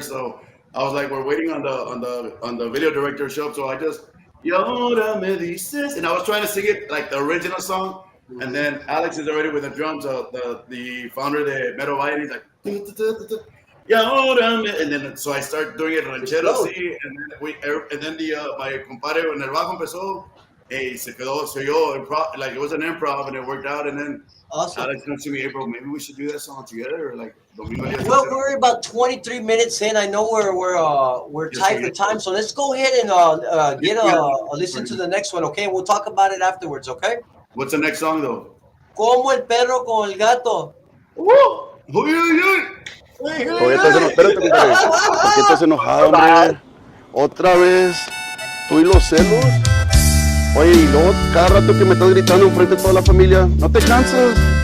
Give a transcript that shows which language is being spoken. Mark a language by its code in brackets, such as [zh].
[en] So I was like, we're waiting on the video director to show up. So I just [es] y ahora me dices, [en] and I was trying to sing it like the original song. And then Alex is already with the drums. The founder of the Metal Vine, he's like, [es] y ahora me, [en] and then so I start doing it ranchero, Explode. [es] sí, [en] and then my [es] compadre en el bajo empezó. [en] Hey, [es] se quedó, [en] so yo, improv, like it was an improv and it worked out. And then Awesome. Alex comes to me, hey, bro, maybe we should do that song together, or like Domingo Elias. Well, we're about 23 minutes in. I know we're Yes, tight sir. for time, so let's go ahead and get a listen to the next one. Okay, we'll talk about it afterwards. Okay. What's the next song though? [es] Como el perro con el gato. Uy, uy, uy. Oye, espérate, compadre. ¿Por qué estás enojado, hombre? Otra vez. Tú y los celos. Oye, y luego cada rato que me estás gritando enfrente de toda la familia, ¿no te cansas?